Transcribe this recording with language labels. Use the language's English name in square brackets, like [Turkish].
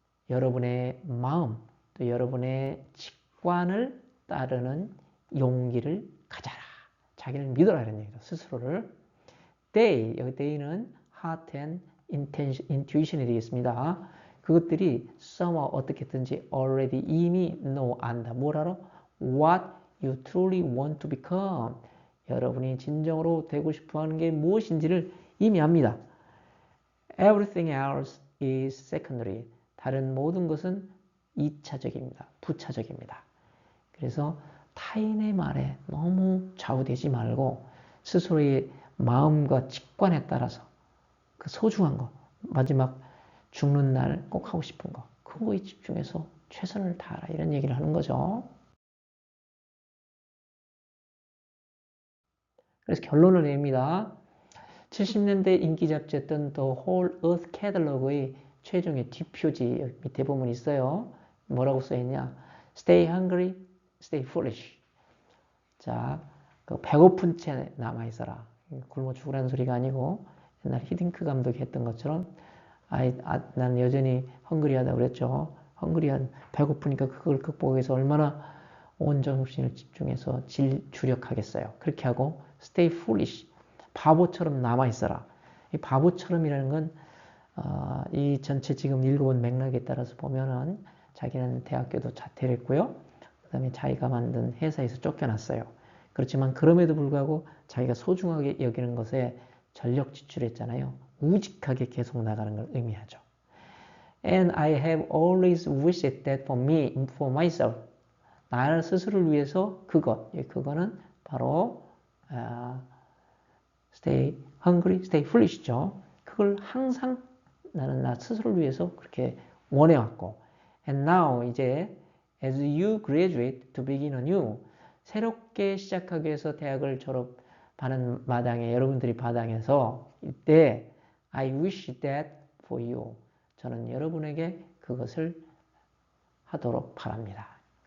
[Korean] 여러분의 마음, 또 여러분의 직관을 따르는 용기를 가져라. 자기를 믿어라 이런 얘기죠. 스스로를. 여기 they는 [English] heart and intuition [Korean] 이 되겠습니다. 그것들이 [English] somehow [Korean] 어떻게든지 [English] already [Korean] 이미 [English] know [Korean] 안다. 뭘 알아? [English] What you truly want to become. [Korean] 여러분이 진정으로 되고 싶어 하는 게 무엇인지를 이미 압니다. [English] Everything else is secondary. [Korean] 다른 모든 것은 2차적입니다. 부차적입니다. 그래서 타인의 말에 너무 좌우되지 말고 스스로의 마음과 직관에 따라서 그 소중한 거, 마지막 죽는 날 꼭 하고 싶은 거, 그거에 집중해서 최선을 다하라 이런 얘기를 하는 거죠. 그래서 결론을 냅니다. 70년대 인기 잡지였던 The Whole Earth Catalog의 최종의 뒷표지 밑에 보면 있어요. 뭐라고 써있냐? [English] Stay hungry, stay foolish. [Korean] 자, 그 배고픈 채 남아있어라. 굶어 죽으라는 소리가 아니고 옛날 히딩크 감독이 했던 것처럼 난 여전히 헝그리하다고 그랬죠. 헝그리한 배고프니까 그걸 극복해서 얼마나 온 정신을 집중해서 주력하겠어요. 그렇게 하고 [English] stay foolish. [Korean] 바보처럼 남아있어라. 이 바보처럼이라는 건 이 전체 지금 읽어본 맥락에 따라서 보면은 자기는 대학교도 자퇴를 했고요. 그 다음에 자기가 만든 회사에서 쫓겨났어요. 그렇지만 그럼에도 불구하고 자기가 소중하게 여기는 것에 전력 지출했잖아요. 우직하게 계속 나가는 걸 의미하죠. [English] And I have always wished that for me, for myself. [Korean] 나를 스스로를 위해서 그거는 바로 [English] stay hungry, stay foolish [Korean] 죠. 그걸 항상 나는 나 스스로를 위해서 그렇게 원해왔고 [English] and now [Korean] 이제 [English] as you graduate to begin anew [Korean] 새롭게 시작하기 위해서 대학을 졸업하는 마당에 여러분들이 바닥에서 이때 [English] I wish that for you [Korean] 저는 여러분에게 그것을 하도록 바랍니다.